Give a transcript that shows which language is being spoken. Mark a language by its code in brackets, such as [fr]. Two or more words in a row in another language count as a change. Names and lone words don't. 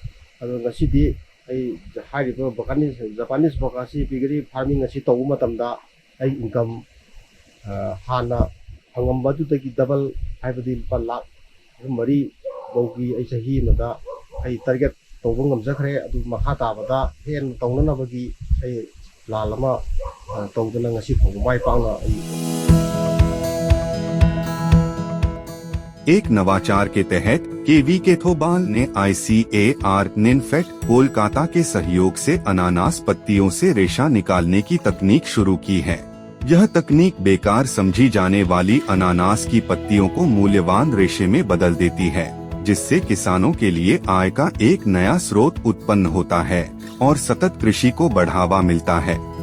[en] Japanese Bokashi piggery farming [mni] तौब मतमदा इनकम हाना फंगमबदुदगी डबल हाइबदी लुपा लाख 3 बौगी चाही मदा टारगेट तौब गमजखरे। मखा ताबदा हेन तौननबगी प्लान अमा तौदना ngasi फंग माई पाकना। [hi] एक नवाचार के तहत केवीके थौबाल ने ICAR निनफेट कोलकाता के सहयोग से अनानास पत्तियों से रेशा निकालने की तकनीक शुरू की है। यह तकनीक बेकार समझी जाने वाली अनानास की पत्तियों को मूल्यवान रेशे में बदल देती है, जिससे किसानों के लिए आय का एक नया स्रोत उत्पन्न होता है और सतत कृषि को बढ़ावा मिलता है।